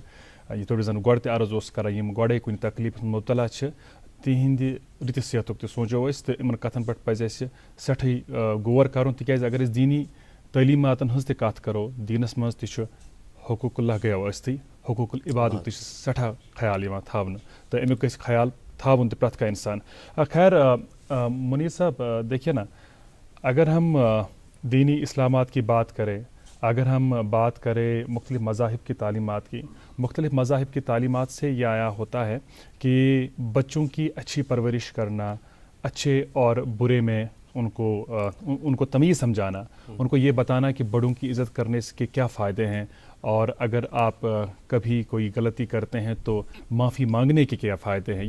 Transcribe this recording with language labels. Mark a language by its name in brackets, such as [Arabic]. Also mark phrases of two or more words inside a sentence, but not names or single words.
[Kashmiri] یِتھ پٲٹھۍ زن گۄڈٕ تہِ عرض اوس کران یِم گۄڈے کُنہِ تکلیٖفس منٛز مُبتلا چھِ تِہنٛدِ رٕتہِ صحتُک تہِ سونٛچو أسۍ تہٕ یِمن کتھن پٮ۪ٹھ پزِ اسہِ سٮ۪ٹھٕے غور کرُن. تِکیازِ اگر أسۍ دیٖنی تعلیٖماتن ہٕنٛز تہِ کتھ کرو دینس منٛز تہِ چھُ حقوٗق اللہ گٔیو ٲسۍتھٕے حقوٗق العبادُک تہِ چھُ سٮ۪ٹھاہ خیال یِوان تھاونہٕ تہٕ امیُک گژھِ خیال تھاوُن تہِ پرٛٮ۪تھ کانٛہہ انسان. [Urdu] خیر منیر صاحب دیکھیے نا، اگر ہم دینی اسلامات کی بات کریں، اگر ہم بات کریں مختلف مذاہب کی تعلیمات کی، مختلف مذاہب کی تعلیمات سے یہ آیا ہوتا ہے کہ بچوں کی اچھی پرورش کرنا، اچھے اور برے میں ان کو تمیز سمجھانا، ان کو یہ بتانا کہ بڑوں کی عزت کرنے کے کیا فائدے ہیں اور اگر آپ کبھی کوئی غلطی کرتے ہیں تو معافی مانگنے کے کیا فائدے ہیں.